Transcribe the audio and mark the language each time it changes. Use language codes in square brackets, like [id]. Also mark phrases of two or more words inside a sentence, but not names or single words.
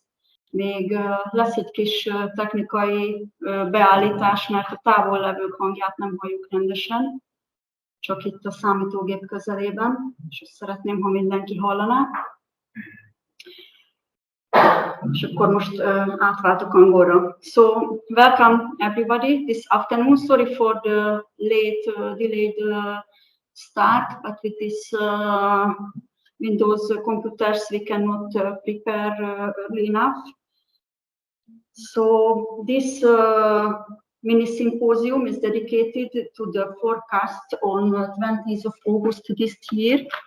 [hu] Még lesz egy kis technikai beállítás, mert a távol levők hangját nem halljuk rendesen, csak itt a számítógép közelében, és azt szeretném, ha mindenki hallaná. És akkor most átváltok angolra. [en] So, welcome everybody this afternoon. Sorry for the late, delayed start, but with this Windows computers we cannot prepare early enough. So, this mini symposium is dedicated to the forecast on 20th of August this year.